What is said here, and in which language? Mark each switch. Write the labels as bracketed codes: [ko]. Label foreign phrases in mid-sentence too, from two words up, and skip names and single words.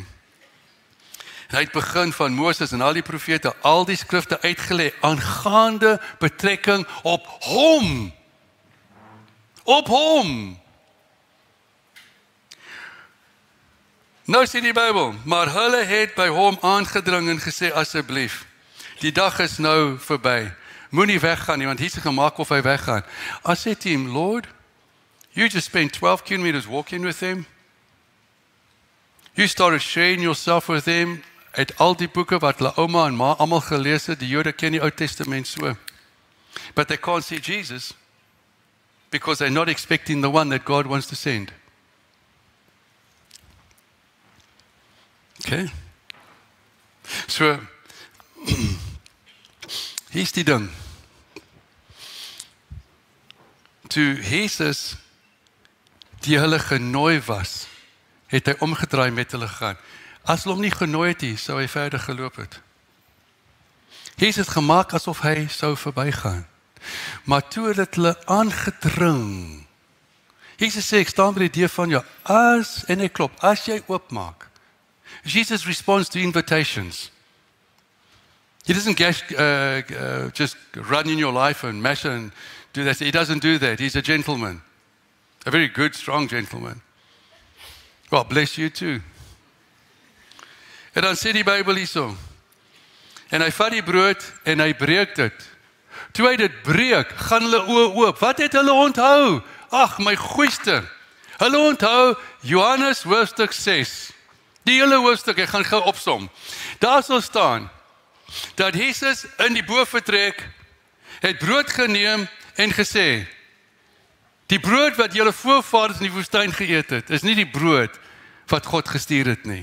[af] En hy het begin van Moses en al die profete, al die skrifte uitgelê aangaande betrekking op hom. Op hom. Nou sê die Bybel, maar hulle het by hom aangedring en gesê, asseblief, die dag is nou verby. Moenie weggaan nie, want hier is gemaak of hy weggaan. [en] I said to him, Lord, you just spent 12 kilometers walking with him. You started sharing yourself with him. [af] Uit al die boeke wat hulle ouma en ma almal gelees het, die Jode ken die Ou Testament so. [en] But they can't see Jesus because they're not expecting the one that God wants to send. Okay. [af] So, hier's die ding. Toe Jesus die hulle genooi was, het hy omgedraai met hulle gegaan. As hulle hom nie genooi het nie, sou hy verder geloop het. Jesus het gemaak asof hy sou verbygaan. Maar toe het hulle aangedring. Jesus sê, ek staan by die deur van jou, en hy klop, as jy oopmaak. [en] Jesus responds to invitations. He doesn't just run in your life and mash and do that. He doesn't do that. He's a gentleman. A very good, strong gentleman. God bless you too. [af] En dan sê die Bybel hierso. En hy vat die brood en hy breek dit. Toe hy dit breek, gaan hulle oë oop. Wat het hulle onthou? Ag, my goeiste. Hulle onthou Johannes hoofstuk 6. Die hele hoofstuk, ek gaan gou opsom. Daar sal staan dat Jesus in die boefretrek het brood geneem en gesê, die brood wat julle voorvaders in die woestyn geëet het, is nie die brood wat God gestuur het nie.